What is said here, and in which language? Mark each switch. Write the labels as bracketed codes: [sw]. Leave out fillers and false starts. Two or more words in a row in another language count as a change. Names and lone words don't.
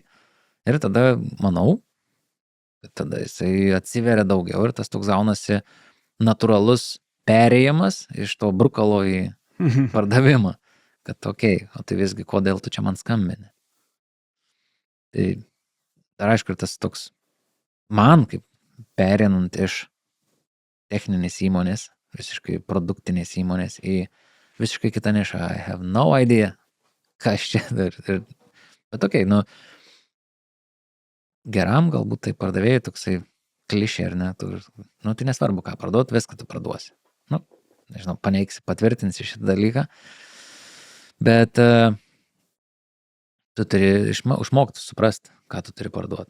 [lt] Ir tada, manau, tada jisai atsiveria daugiau ir tas toks gaunasi natūralus perėjimas iš to brukalo į pardavimą. Kad okei, o tai visgi, kodėl tu čia man skambini? Tai dar aišku, ir tas toks man kaip pereinant iš techninės įmonės, visiškai produktinės įmonės į visiškai kitą nišą. [en] I have no idea, [lt] kas čia dar. Bet okei, geram galbūt tai pardavėjai toksai klišė, ar ne? Tai nesvarbu, ką parduot, viską tu parduosi. Nežinau, paneigsi, patvirtinsi šitą dalyką. Bet tu turi išmokti suprasti, ką tu turi parduoti.